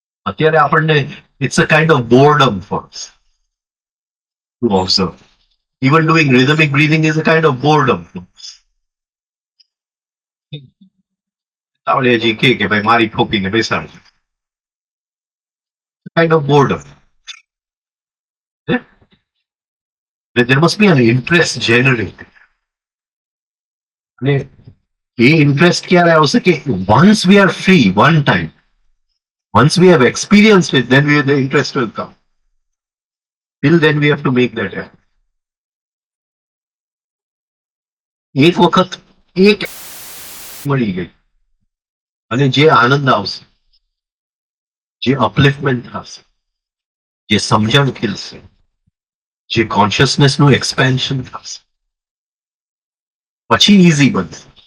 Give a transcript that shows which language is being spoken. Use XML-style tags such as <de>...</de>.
<gu>અત્યારે આપણને</gu> <en>It's a kind of boredom for us to observe. Even doing rhythmic breathing is a kind of boredom.</en> <gu>તાવળિયાજી કે ભાઈ મારી ઠોકીને બેસાડજો.</gu> <en>Kind of boredom. Yeah? There must be an interest generated.</en> <gu>અને એ interest ક્યારે આવશે કે</gu> <en>once we are free one time, once we have experienced it, then the interest will come. Till then we have to make that happen.</en> <gu>એક વખત એક મળી ગઈ અને જે આનંદ આવશે, જે અપલિફમેન્ટ થશે, જે સમજણ ખીલશે, જે કોન્શિયસનેસ નું એક્સપેન્શન થશે, પછી ઈઝી બનશે.</gu>